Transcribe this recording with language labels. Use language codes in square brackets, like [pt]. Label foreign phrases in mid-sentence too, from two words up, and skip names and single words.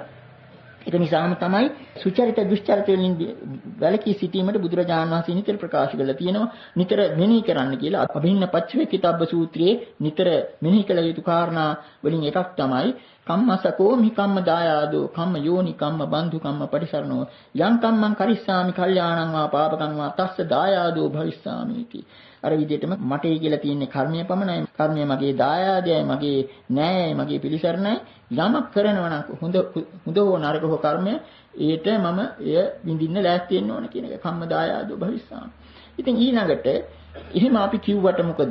[si] ඒක නිසාම තමයි සුචරිත දුෂ්චරිත වලින් වැළකී සිටීමට බුදුරජාණන් වහන්සේ නිතර ප්‍රකාශ කරලා තියෙනවා. නිතර මෙනෙහි කරන්න කියලා. අභින්න පච්චවේකිතබ්බ සූත්‍රයේ නිතර මෙනෙහි කළ යුතු කාරණා වලින් එකක් තමයි [pi] කම්මසකෝ මි කම්ම දායාදෝ කම්ම යෝනි කම්ම බන්ධු කම්ම පරිසරණෝ යං කම්මං කරිස්සාමි කල්යාණං වා පාපකං වා තස්ස දායාදෝ භවිස්සාමිති. [si] අර විදිහටම මටයි කියලා තියෙන්නේ කර්මය පමණයි. කර්මය මගේ දායාදයයි, මගේ නෑයයි, මගේ පිළිසරණයි. යමක් කරනවා නම් හොඳ හෝ නරක හෝ කර්මය ඒට මම එය විඳින්න ලෑස්ති වෙන්න ඕන කියන එක [pi] කම්ම දායාදෝ භවිස්සාමි. [si] ඉතින් ඊළඟට එහෙම අපි කිව්වට මොකද?